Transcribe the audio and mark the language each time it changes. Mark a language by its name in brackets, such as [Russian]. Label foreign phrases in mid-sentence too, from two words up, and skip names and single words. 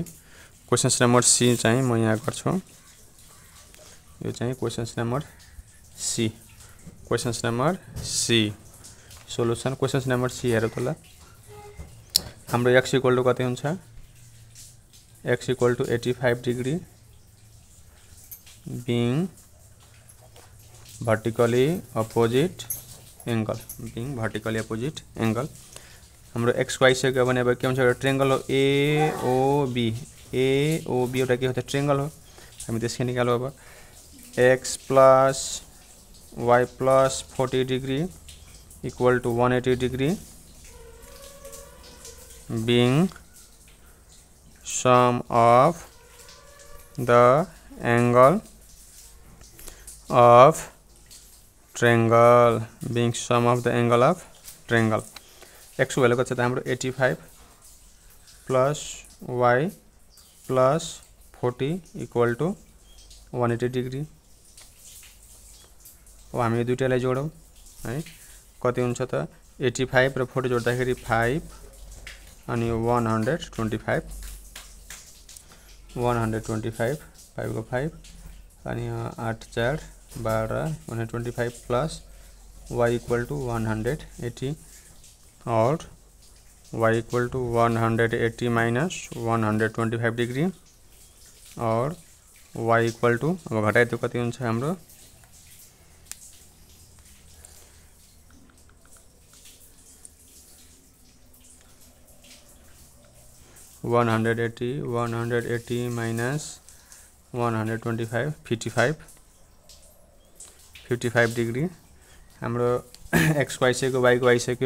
[English] questions number C [Nepali] चाहिँ म यहाँ गर्छु, यो चाहिँ [English] questions number C, questions number C solution. questions number C [Nepali] हेरौँ त ल, हाम्रो x = कति हुन्छ, x = 85 डिग्री [English] being vertically opposite angle, being vertically opposite angle। [Nepali] हाम्रो एक्स वाई सकियो भने अब के हुन्छ, एउटा ट्रेंगल हो AOB, AOB एउटा के हो त ट्रेंगल हो, हामी त्यसको निकाल्यो। [English] अब x plus y plus 40 degree equal to 180 degree being sum of the angle of triangle, being sum of the angle of triangle। [Nepali] x को भ्यालु कति छ त हाम्रो [English] 85 plus y plus 40 equal to 180 degree. [Nepali] अब हामी दुईटालाई जोडौं है, कति हुन्छ त 85 र 40 जोड्दाखेरि 5 अनि 125, [English] 125 5 को 5 अनि 8 4 12 125 plus y equal to 180 और y equal to 180 minus 125 degree और y equal to [Nepali] अब घटाइदियो कति हुन्छ हाम्रो 180 माइनस 125 55 डिग्री हाम्रो एक्स को आइसक्यो, वाई को आइसक्यो।